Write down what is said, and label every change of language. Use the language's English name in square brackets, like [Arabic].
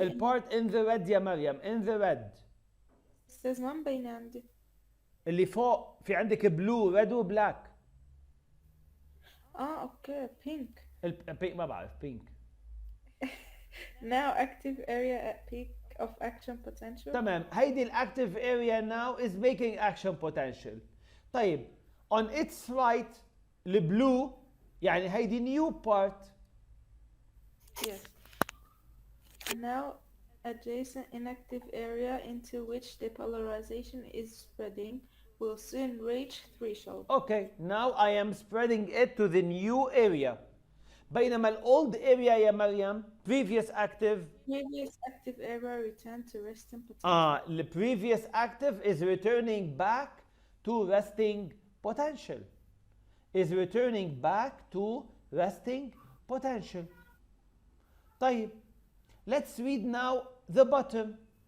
[Arabic] البارت [English] in the red [Arabic] يا مريم, in the red. استاذ ما مبينة عندي. اللي فوق في عندك blue, red وبلاك. [English] Okay, pink. [Arabic] البينك ما بعرف, pink. [English] Now active area at peak of action potential. [Arabic] تمام, هيدي الactive area [English] now is making action potential. [Arabic] طيب, [English] on its right [Arabic] البلو يعني هيدي [English] new part. Yes. Now adjacent inactive area into which depolarization is spreading will soon reach threshold. Okay, now I am spreading it to the new area. [Arabic] بينما الأولد area يا مريم [English] previous active Previous active area return to resting potential. the previous active is returning back to resting potential. Is returning back to resting potential. [Arabic] طيب, [English] let's read now the bottom.